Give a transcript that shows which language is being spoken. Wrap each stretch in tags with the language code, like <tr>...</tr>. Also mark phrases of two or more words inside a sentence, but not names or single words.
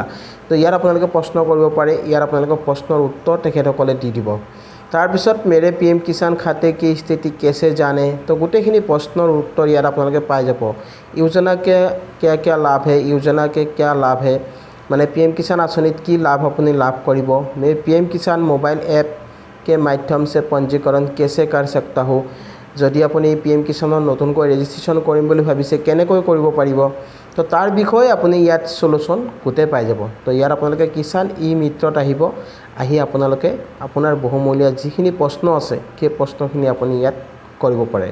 <as>তো ইয়াত আপোনালোকে প্ৰশ্ন কৰিব পাৰে, ইয়াত আপোনালোকে প্ৰশ্নৰ উত্তৰ তেখেতসকলে দি দিব। তাৰপিছত</as> <hi>मेरे PM किसान खाते की स्थिति कैसे जानें,</hi> <as>তো গোটেইখিনি প্ৰশ্নৰ উত্তৰ ইয়াত আপোনালোকে পাই যাব।</as> <hi>योजना के क्या लाभ है, योजना के क्या लाभ है,</hi> <as>মানে PM কিষাণ আঁচনিত কি লাভ আপুনি লাভ কৰিব।</as> <hi>मैं PM কিষাণ</hi> <en>mobile app</en> <hi>के माध्यम से पंजीकरण कैसे कर सकता हूँ,</hi> <as>যদি আপুনি PM কিষাণৰ নতুনকৈ ৰেজিষ্ট্ৰেশ্যন কৰিম বুলি ভাবিছে কেনেকৈ কৰিব পাৰিব। তো তাৰ বিষয়ে আপুনি ইয়াত সলিউশ্যন গোটেই পাই যাব। তো ইয়াত আপোনালোকে কিষাণ মিত্ৰত আহিব, আহি আপোনালোকে আপোনাৰ বহুমূলীয়া যিখিনি প্ৰশ্ন আছে সেই প্ৰশ্নখিনি আপুনি ইয়াত কৰিব পাৰে।</as>